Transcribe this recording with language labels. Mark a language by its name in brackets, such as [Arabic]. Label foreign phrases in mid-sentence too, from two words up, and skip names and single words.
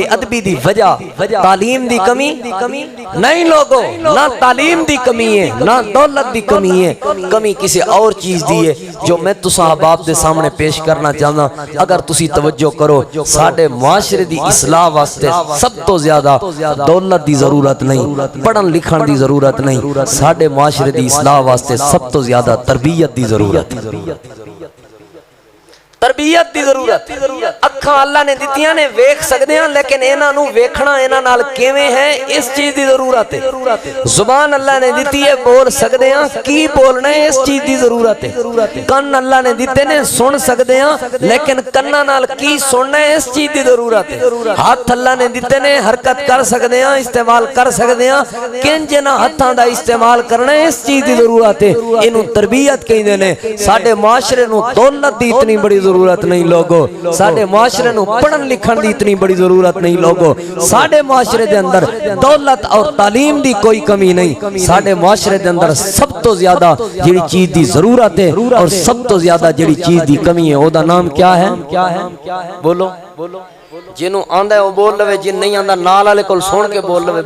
[Punjabi] ادبی دی وجہ تعلیم دی کمی نہیں لوگوں نہ تعلیم دی کمی ہے نہ دولت دی کمی ہے کمی کسی اور چیز دی ہے جو میں تساں احباب دے سامنے پیش کرنا چاہنا اگر تسی توجہ کرو ساڈے معاشرے دی اصلاح واسطے سب تو زیادہ دولت دی ضرورت نہیں پڑھن لکھن دی ضرورت نہیں ساڈے معاشرے دی اصلاح واسطے سب تو زیادہ تربیت دی ضرورت [Urdu] تربیت کی ضرورت. [Punjabi] اکھاں اللہ نے دتیاں نے ویکھ سکدے ہاں، لیکن انہاں نوں ویکھنا انہاں نال کیویں ہے [Urdu] اس چیز کی ضرورت ہے. [Punjabi] زبان اللہ نے دتی ہے، بول سکدے ہاں، کی بولنا ہے [Urdu] اس چیز کی ضرورت ہے. [Punjabi] کن اللہ نے دتے نے، سن سکدے ہاں، لیکن کناں نال کی سننا ہے [Urdu] اس چیز کی ضرورت ہے. [Punjabi] ہاتھ اللہ نے دتے نے، حرکت کر سکدے ہاں، استعمال کر سکدے ہاں، کنج انہاں ہتھاں دا استعمال کرنا ہے [Urdu] اس چیز کی ضرورت ہے. [Punjabi] اینوں تربیت کہندے نے۔ ساڈے معاشرے نوں دولت دی اتنی بڑی ضرورت نہیں لوگو، ساڈے معاشرے نوں پڑھن لکھن دی اتنی بڑی ضرورت نہیں لوگو. ساڈے معاشرے دے اندر دولت اور تعلیم دی کوئی کمی نہیں. ساڈے معاشرے دے اندر سب تو زیادہ جیہڑی چیز دی ضرورت ہے اور سب تو زیادہ جیہڑی چیز دی کمی ہے، اودا نام کیا ہے? बोलो। جنہوں آندا ہے وہ بول لوے، جن نہیں آندا نال والے کول سن کے بول لوے.